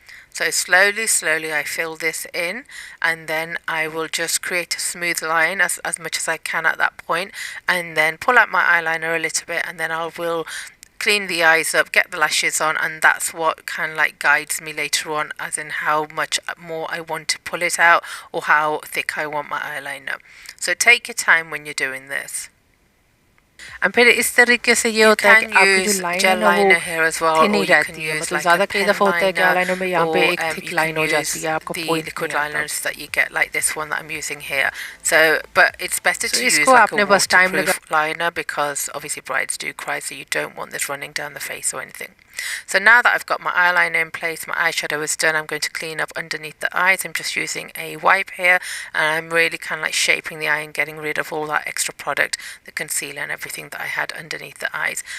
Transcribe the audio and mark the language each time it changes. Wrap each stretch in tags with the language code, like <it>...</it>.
<en>So slowly I fill this in, and then I will just create a smooth line as much as I can at that point, and then pull out my eyeliner a little bit, and then I will clean the eyes up, get the lashes on, and that's what kind of like guides me later on, as in how much more I want to pull it out or how thick I want my eyeliner. So take your time when you're doing this.</en> <hi>And फिर इस तरीके से ये होता है कि आपकी जो लाइन है ना वो थिन ही रहती है, मतलब ज़्यादा कई दफ़ा होता है कि आईलाइनर में यहाँ पे एक थिक लाइन हो जाती है, आपको पॉइंट नहीं आता।</hi> <en>that you get like this one that I'm using here. So but it's better to use like a waterproof liner, because obviously brides do cry, so you don't want this running down the face or anything. So now that I've got my eyeliner in place, my eyeshadow is done, I'm going to clean up underneath the eyes. I'm just using a wipe here, and I'm really kind of like shaping the eye and getting rid of all that extra product, the concealer and everything that I had underneath the eyes.</en>